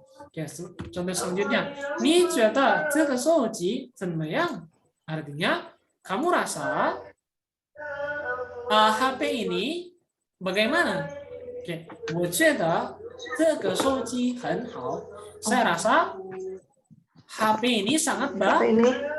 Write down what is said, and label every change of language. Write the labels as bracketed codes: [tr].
[id] Oke, contoh selanjutnya, [zh] 你觉得这个手机怎么样? [id] Artinya, kamu rasa HP ini bagaimana? Oke, [zh] 我觉得这个手机很好. [id] Saya rasa HP ini sangat bagus.